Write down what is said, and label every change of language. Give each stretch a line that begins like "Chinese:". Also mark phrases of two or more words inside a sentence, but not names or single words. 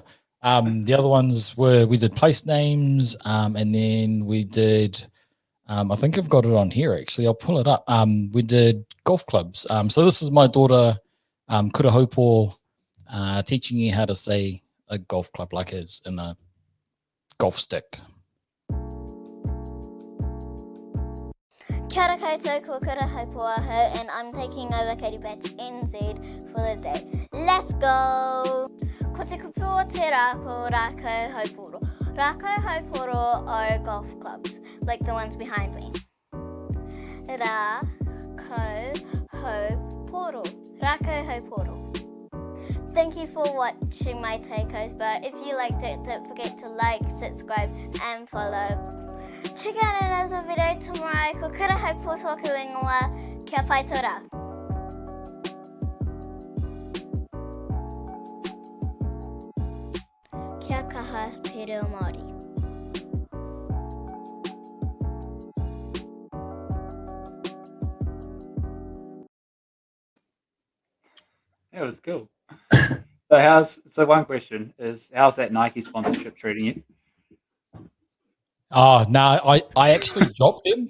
English: The other ones were we did place names, and then we did. I think I've got it on here actually. I'll pull it up. We did golf clubs. So this is my daughter, Kurahopo, teaching you how to say a golf club like it's in a golf stick.
Māori: Kia ora koutou, ko Kurahopo,
English: and I'm taking over Katie Batch NZ for the day. Let's go!
Māori: Ko te kupu o te rā ko Rākau Hauporo. Rākau Hauporo
English: are golf clubs, like the ones behind me.
Māori: Rākau Hauporo. Rākau Hauporo.
English: Thank you for watching my takeover. If you liked it, don't forget to like, subscribe, and follow. Check out another video tomorrow.
Māori: Ko Kurahopo tōku ingoa. Kia whai tora. Kia kaha te reo Māori.
English: That was cool. So one question is, how's that Nike sponsorship treating you? Oh no, I actually dropped them.